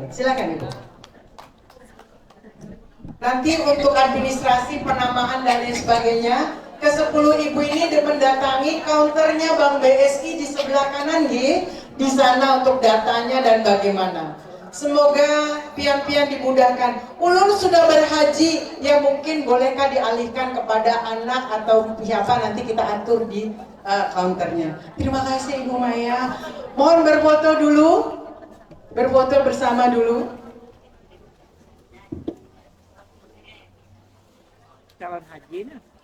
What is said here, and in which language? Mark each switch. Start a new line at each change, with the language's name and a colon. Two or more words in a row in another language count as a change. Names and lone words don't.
Indonesian: Silakan Ibu. Nanti untuk administrasi, penamaan dan lain sebagainya, ke-10 ibu ini mendatangi counternya Bank BSI di sebelah kanan di sana untuk datanya dan bagaimana. Semoga pian-pian dimudahkan. Ulun sudah berhaji, ya mungkin bolehkah dialihkan kepada anak atau siapa, nanti kita atur di counternya. Terima kasih Ibu Maya. Mohon berfoto dulu, berfoto bersama dulu. Calon haji nah.